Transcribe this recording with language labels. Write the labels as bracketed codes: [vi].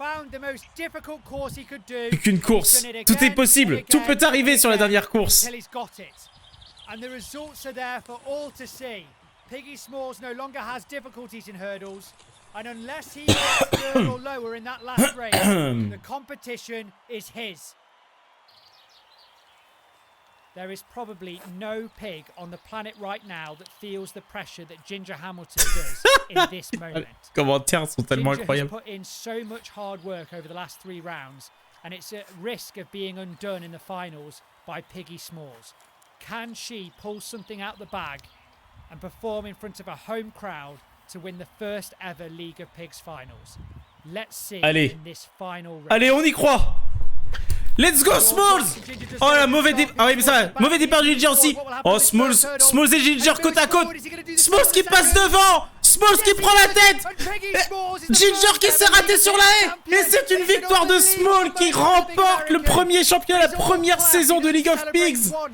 [fr] Plus qu'une course. Tout est possible. Tout peut arriver sur la dernière course. [en] And the results are there for all to see. Piggy Smalls no longer has difficulties in hurdles, and unless he gets third or lower in that last race, the competition is his. There is probably no pig on the planet right now that feels the pressure that Ginger Hamilton does in this moment. [fr] Les commentaires sont tellement incroyables. [en] Ginger has put in so much hard work over the last 3 rounds, and it's at risk of being undone in the finals by Piggy Smalls. Can she pull something out the bag and perform in front of a home crowd to win the first ever League of Pigs finals? Let's see in this final race. [fr] Allez, on y croit. [en] Let's go, [fr] Smalls. Oh là, mauvais départ. Ah oui, mais ça va. Mauvais départ de Ginger aussi. Oh, Smalls et Ginger côte à côte. Smalls qui passe devant. Smalls qui prend la tête. Ginger qui s'est raté sur la haie. Et c'est une victoire de Smalls qui remporte le premier championnat, la première saison de League of Pigs.